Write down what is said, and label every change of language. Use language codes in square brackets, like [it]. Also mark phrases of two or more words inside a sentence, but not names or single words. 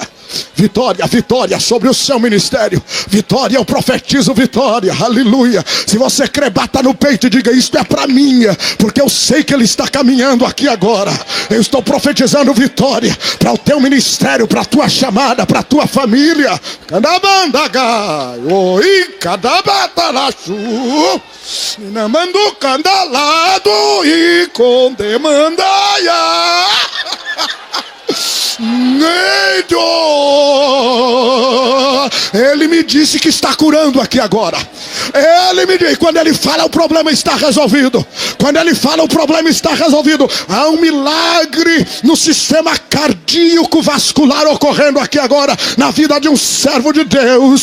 [pt] Vitória, vitória sobre o seu ministério. Vitória, eu profetizo vitória, aleluia. Se você crer, bata no peito e diga: isto é para mim, porque eu sei que ele está caminhando aqui agora. Eu estou profetizando vitória para o teu ministério, para a tua chamada, para a tua família. Candabandagai, oi, cadabatarachu, namando candalado e condemandaia. Ele me disse que está curando aqui agora. Ele me disse, quando ele fala, o problema está resolvido. Quando ele fala, o problema está resolvido. Há um milagre no sistema cardíaco vascular ocorrendo aqui agora, na vida de um servo de Deus.